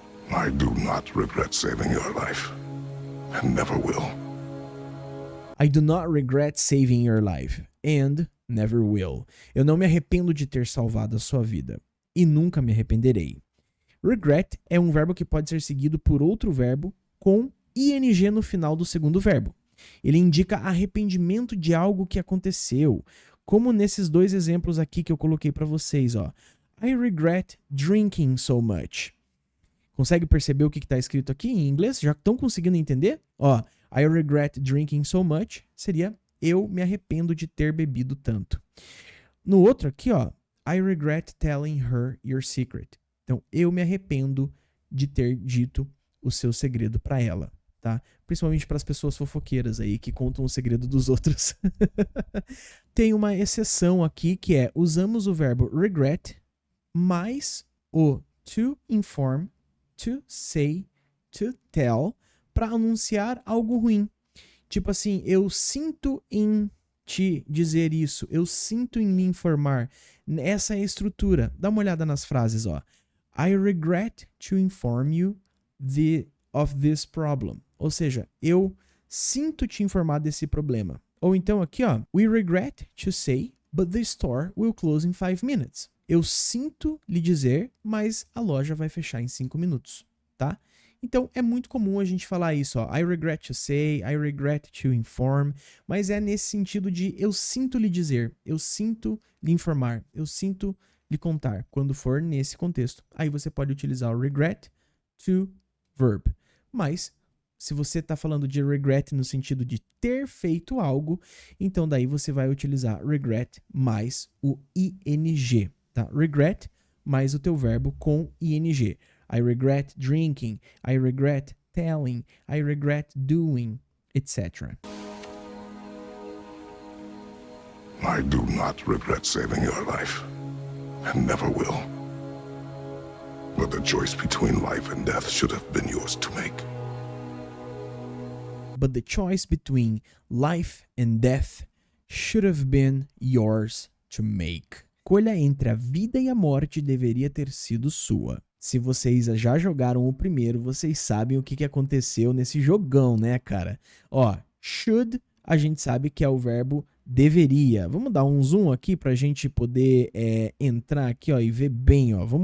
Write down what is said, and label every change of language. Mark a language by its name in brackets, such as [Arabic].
[English] I do not regret saving your life, and never will. I do not regret saving your life, and never will. [Portuguese] Eu não me arrependo de ter salvado a sua vida, e nunca me arrependerei. Regret é um verbo que pode ser seguido por outro verbo com ing no final do segundo verbo. Ele indica arrependimento de algo que aconteceu, como nesses dois exemplos aqui que eu coloquei para vocês, ó. [English] I regret drinking so much. [Portuguese] Consegue perceber o que está escrito aqui em inglês? Já estão conseguindo entender? Ó, [English] I regret drinking so much [Portuguese] seria eu me arrependo de ter bebido tanto. No outro aqui, ó, [English] I regret telling her your secret. [Portuguese] Então, eu me arrependo de ter dito o seu segredo para ela, tá? Principalmente para as pessoas fofoqueiras aí que contam o segredo dos outros. Tem uma exceção aqui que é usamos o verbo regret mais o to inform, to say, to tell, para anunciar algo ruim. Tipo assim, eu sinto em te dizer isso, eu sinto em me informar. Essa é a estrutura. Dá uma olhada nas frases, ó. [English] I regret to inform you of this problem. [Portuguese] Ou seja, eu sinto te informar desse problema. Ou então aqui, ó, [English] we regret to say, but the store will close in 5 minutes. [Portuguese] Eu sinto lhe dizer, mas a loja vai fechar em 5 minutos, tá? Então, é muito comum a gente falar isso, ó. [English] I regret to say, I regret to inform, [Portuguese] mas é nesse sentido de eu sinto lhe dizer, eu sinto lhe informar, eu sinto lhe contar. Quando for nesse contexto, aí você pode utilizar o regret to verb. Mas, se você está falando de regret no sentido de ter feito algo, então daí você vai utilizar regret mais o ing. Tá? Regret mais o teu verbo com ing. [English] I regret drinking, I regret telling, I regret doing, etc. I do not regret saving your life, and never will. But the choice between life and death should have been yours to make. But the choice between life and death should have been yours to make. [Portuguese] A escolha entre a vida e a morte deveria ter sido sua. Se vocês já jogaram o primeiro, vocês sabem o que aconteceu nesse jogão, né, cara? Ó, should, a gente sabe que é o verbo deveria. Vamos dar um zoom aqui pra gente poder entrar aqui, ó, e ver bem, ó.